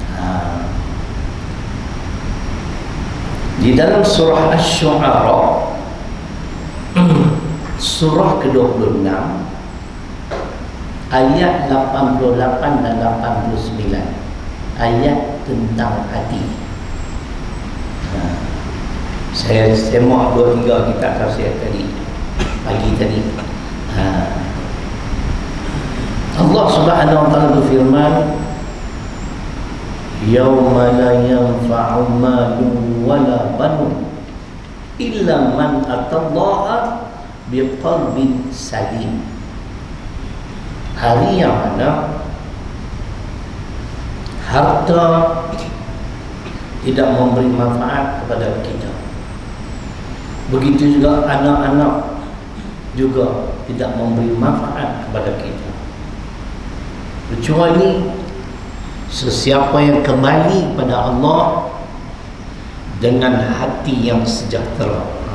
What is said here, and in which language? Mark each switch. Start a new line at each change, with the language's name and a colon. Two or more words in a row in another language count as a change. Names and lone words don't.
Malay: Di dalam surah Asy-Syu'ara surah ke-26 ayat 88 dan 89, ayat tentang hati. Saya semak 2-3 kitab tafsir tadi pagi tadi. Allah
Arabic: سبحانه وتعالى
Malay: berfirman,
Arabic: يوم لا ينفع مال ولا بنون إلا من أتى الله بقلب سليم.
Malay: Hari yang mana harta tidak memberi manfaat kepada kita, begitu juga anak-anak juga tidak memberi manfaat kepada kita, kecuali sesiapa yang kembali kepada Allah dengan hati yang sejahtera.